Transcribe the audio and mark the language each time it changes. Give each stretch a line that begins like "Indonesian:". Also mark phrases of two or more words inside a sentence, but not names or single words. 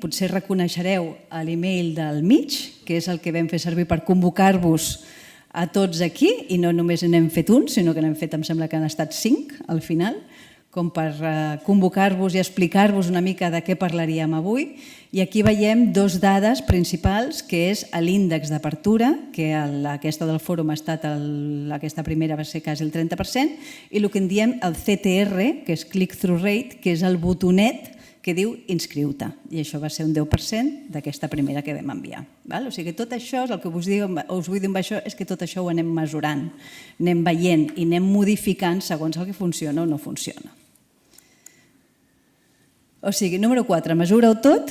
Catalan: Potser reconeixereu l'email del mig, que és el que vam fer servir per convocar-vos a tots aquí, i no només n'hem fet un, sinó que n'hem fet, em sembla que han estat 5 al final, com per convocar-vos i explicar-vos una mica de què parlaríem avui. I aquí veiem 2 dades principals, que és l'índex d'apertura, que aquesta del fòrum ha estat, aquesta primera va ser quasi el 30%, i el que en diem el CTR, que és
English: click-through rate,
Catalan: que és el botonet que diu inscriu-te. I això va ser un 10% d'aquesta primera que vam enviar. O sigui que tot això, el que us vull dir amb això, és que tot això ho anem mesurant, anem veient i anem modificant segons el que funciona o no funciona. O sigui, número 4, mesura-ho tot.